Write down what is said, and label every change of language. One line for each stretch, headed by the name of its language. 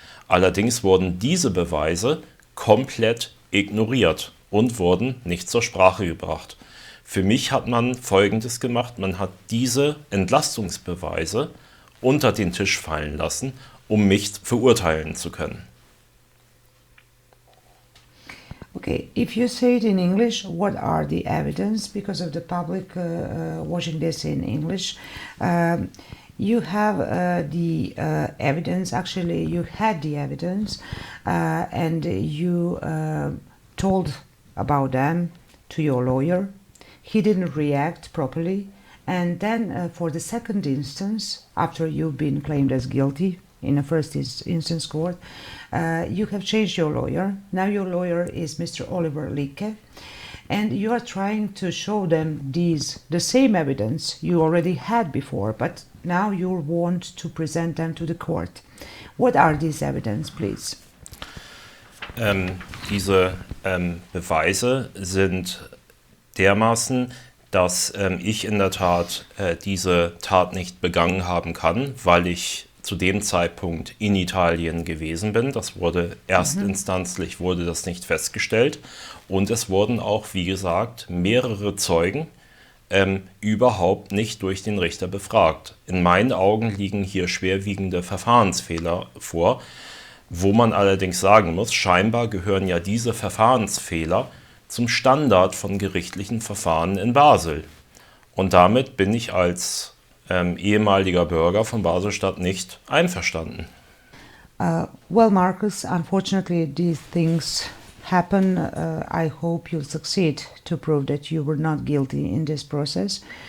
German: Allerdings wurden diese Beweise komplett ignoriert und wurden nicht zur Sprache gebracht. Für mich hat man Folgendes gemacht, man hat diese Entlastungsbeweise unter den Tisch fallen lassen, um mich verurteilen zu können.
English: Okay, if you say it in English, what are the evidence? Because of the public watching this in English, you have the evidence, actually you had the evidence, and you told about them to your lawyer. He didn't react properly, and then for the second instance, after you've been claimed as guilty in a first instance court, you have changed your lawyer. Now your lawyer is Mr. Oliver Lieke, and you are trying to show them the same evidence you already had before, but now you want to present them to the court. What are these evidence, please?
German: Diese Beweise sind dermaßen, dass ich in der Tat diese Tat nicht begangen haben kann, weil ich zu dem Zeitpunkt in Italien gewesen bin. Das wurde erstinstanzlich wurde das nicht festgestellt und es wurden auch, wie gesagt, mehrere Zeugen überhaupt nicht durch den Richter befragt. In meinen Augen liegen hier schwerwiegende Verfahrensfehler vor, wo man allerdings sagen muss, scheinbar gehören ja diese Verfahrensfehler zum Standard von gerichtlichen Verfahren in Basel. Und damit bin ich als ehemaliger Bürger von Basel-Stadt nicht einverstanden.
English: Well, Marcus, unfortunately these things happen. I hope you'll succeed to prove that you were not guilty in this process.